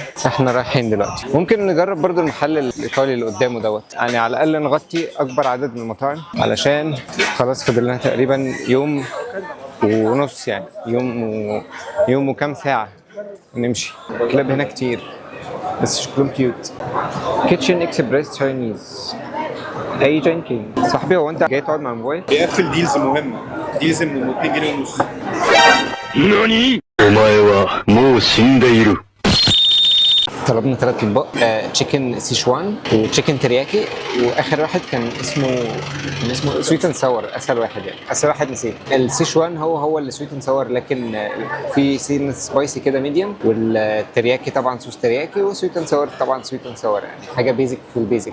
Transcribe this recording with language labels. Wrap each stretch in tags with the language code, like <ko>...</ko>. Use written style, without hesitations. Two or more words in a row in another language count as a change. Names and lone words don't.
<ar>احنا رايحين دلوقتي، ممكن نجرب برضه المحل الايطالي اللي قدامه دوت، يعني على الاقل نغطي اكبر عدد من المطاعم، علشان خلاص فاضل لنا تقريبا يوم ونص، يعني يوم وكام ساعة نمشي. كلاب هنا كتير بس شكلهم كيوت. كيتشن اكسبريس تشاينيز، اي جانكينج. صاحبي هو انت جاي تقعد مع الموبايل؟ بيقفل ديلز مهمة، ديلز من 2 جنيه ونص. ناني؟</ar> <ja>お前はもう死んでいる。</ja> <ar>طلبنا 3 اطباق، تشيكن سيشوان وتشيكن ترياكي، واخر واحد كان اسمه</ar> <en>سويت اند ساور،</en> <ar>اسهل واحد يعني، اسهل واحد نسيت. السيشوان هو اللي</ar> <en>سويت اند ساور،</en> <ar>لكن في سين سبايسي كده ميديوم، والترياكي طبعا صوص ترياكي، وسويت اند ساور طبعا</ar> <en>سويت اند ساور،</en> <ar>يعني حاجه بيزك في البيزك.</ar>